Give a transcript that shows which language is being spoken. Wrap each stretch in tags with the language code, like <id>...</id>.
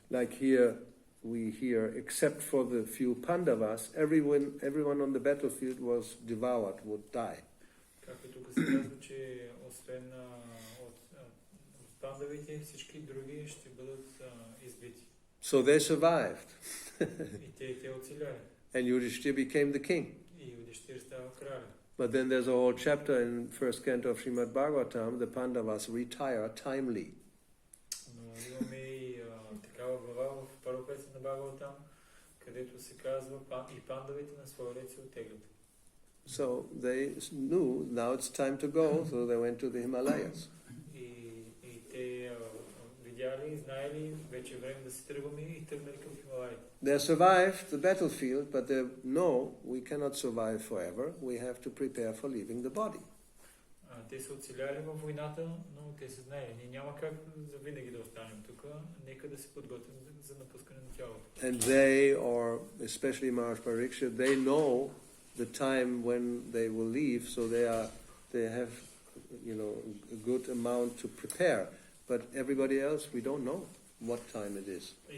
<en>Like here we hear, except for the few Pandavas, everyone on the battlefield was devoured, would die.</en> <bg>Както тук се казва, че освен от пандавите, всички други ще бъдат избити.</bg> <en>So they survived.</en> <bg>И те оцеляли.</bg> <en>And Yudhishthira became the king.</en> <bg>И Юдиштир става краля.</bg> <en>But then there's a whole chapter in first canto of Srimad Bhagavatam, the Pandavas retire timely.</en> <bg>Но имаме и такава глава в първо песен на Бхагаватам, където се казва и пандавите на своя ред се оттеглят.</bg> <en>So they knew now it's time to go, so they went to the Himalayas.</en> <bg>И те видяли, знаели, вече е време да се тръгваме и тръгнали към Хималаите.</bg> <en>They survived the battlefield, but they know we cannot survive forever. We have to prepare for leaving the body.</en> <bg>Те са оцеляли във войната, но те са знаели, ние няма как за винаги да останем тук, нека да се подготвим за напускане на тялото.</bg> <en>And they, or especially Maharaj Parikshit, they know the time when they will leave, so they have, a good amount to prepare. But everybody else, we don't know what time it is.</en>